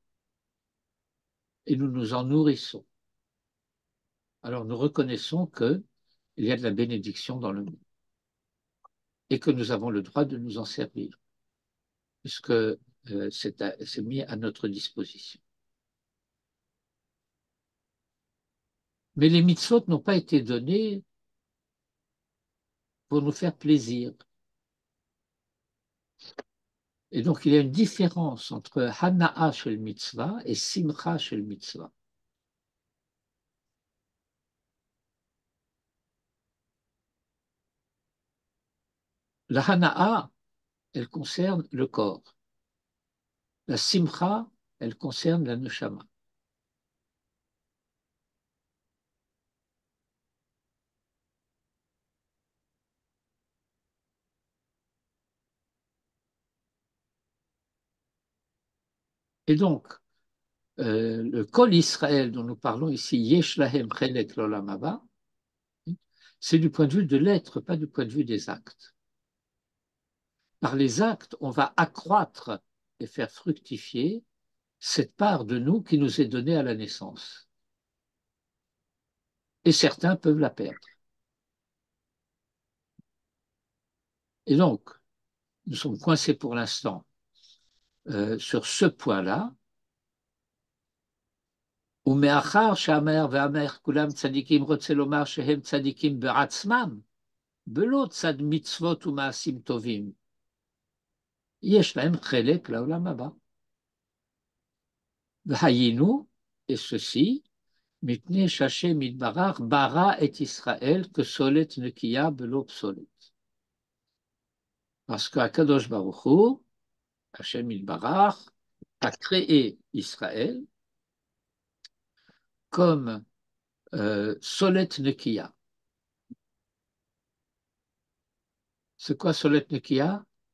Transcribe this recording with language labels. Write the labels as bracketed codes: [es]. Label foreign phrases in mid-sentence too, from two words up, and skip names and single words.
[fr] Et nous nous en nourrissons. Alors nous reconnaissons qu'il y a de la bénédiction dans le monde et que nous avons le droit de nous en servir, puisque c'est mis à notre disposition. Mais les mitzvot n'ont pas été donnés pour nous faire plaisir. Et donc il y a une différence entre [he] הנאה של מצוה [fr] et [he] שמחה של מצוה. [fr] La Hana'a, elle concerne le corps. La Simcha, elle concerne la Neshama. Et donc, le [he] כל ישראל [fr] dont nous parlons ici, [he] יש להם חלק לעולם הבא, [fr] c'est du point de vue de l'être, pas du point de vue des actes. Par les actes, on va accroître et faire fructifier cette part de nous qui nous est donnée à la naissance. Et certains peuvent la perdre. Et donc, nous sommes coincés pour l'instant sur ce point-là. [he] ומאחר שהאמר והאמר כולם צדיקים רוצה לומר שהם צדיקים בעצמם, בלא צד מצוות ומעשים טובים. יש להם חלק לעולם הבא. והיינו, [fr] et ceci, [he] מפני שהשם יתברך ברא את ישראל כסולת נקייה בלא פסולת. [fr] Parce qu' [he] הקדוש ברוך הוא, השם יתברך, [fr] a créé Israël comme [he] סולת נקייה. [fr] C'est quoi [he] סולת נקייה?